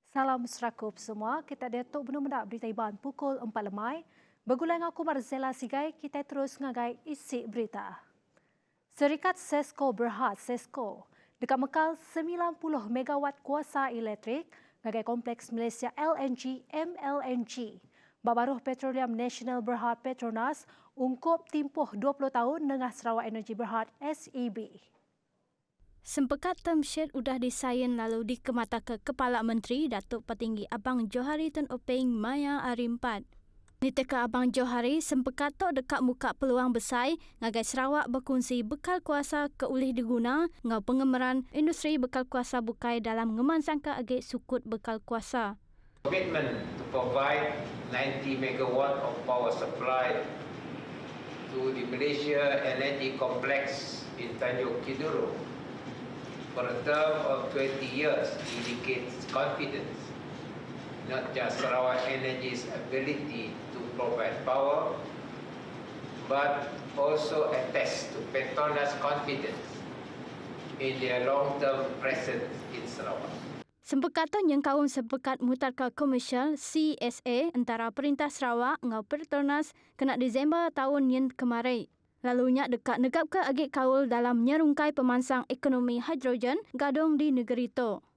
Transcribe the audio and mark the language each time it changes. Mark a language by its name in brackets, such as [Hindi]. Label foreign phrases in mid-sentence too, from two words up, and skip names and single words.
[Iban] salam serakup semua. Kita datuk benar-benar berita iban pukul 4 lemai. Bergulai aku Marzela Sigai, kita terus ngagai isi berita. Syarikat Sesko Berhad Sesko dekat Mekal 90 megawatt kuasa elektrik ngagai kompleks Malaysia LNG MLNG. Babaruh Petroleum Nasional Berhad Petronas ungkup timpuh 20 tahun dengan Sarawak Energy Berhad SEB. Sempekat [English] term sheet [Iban] udah disain lalu dikemata ke Kepala Menteri Datuk Petinggi Abang Johari Tun Openg Maya Arimpat. Niteka Abang Johari sempekat tok dekat muka peluang besar ngagai Sarawak berkongsi bekal kuasa keulih diguna ngau pengemeran industri bekal kuasa bukai dalam ngemansangka agak sukut bekal kuasa. [English] Commitment to provide 90 megawatt of power supply to the Malaysia Energy Complex in Tanjung Kiduru for a term of 20 years indicates confidence, not just Sarawak Energy's ability to provide power, but also attests to Petronas' confidence in their long-term presence in Sarawak. [Iban] Sempekat tu yang kaum sempekat mutarka komersial CSA antara Perintah Sarawak ngau Petronas kena Disember tahun yang kemarin. Lalunya dekat negap ke agik kaul dalam nyerungkai pemansang ekonomi hidrogen gadong di negeri itu.